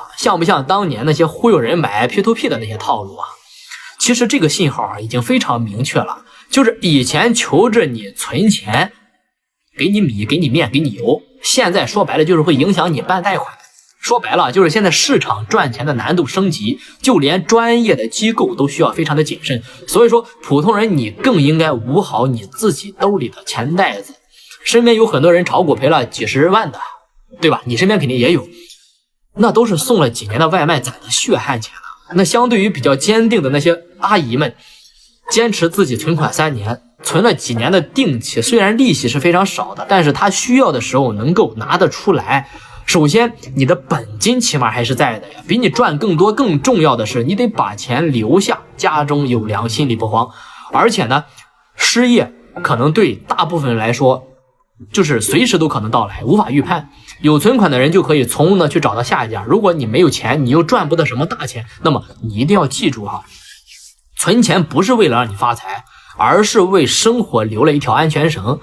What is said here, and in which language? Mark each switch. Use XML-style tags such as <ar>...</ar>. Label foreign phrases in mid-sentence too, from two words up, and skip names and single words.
<zh>像不像當年那些忽悠人買 P2P 的那些套路啊？其實這個信號已經非常明確了，就是以前求着你存錢，給你米給你面給你油，現在說白了就是會影響你辦貸款。說白了，就是現在市场賺錢的難度升級，就連專業的机構都需要非常的謹慎。所以说，普通人你更应該捂好你自己兜里的钱袋子。身邊有很多人炒股賠了几十万的，对吧？你身邊肯定也有，那都是送了几年的外賣攒的血汗錢了。那相对于比較坚定的那些阿姨们，坚持自己存款3年，存了几年的定期，虽然利息是非常少的，但是他需要的时候能够拿得出来。首先你的本金起碼還是在的呀，比你賺更多更重要的是你得把錢留下，家中有糧，心裡不慌。而且呢，失業可能對大部分人來說就是隨時都可能到來，無法預判。有存款的人就可以从容的去找到下一家。如果你沒有錢，你又賺不到什麼大錢，那麼你一定要記住哈，存錢不是為了讓你發財，而是為生活留了一條安全繩。</zh>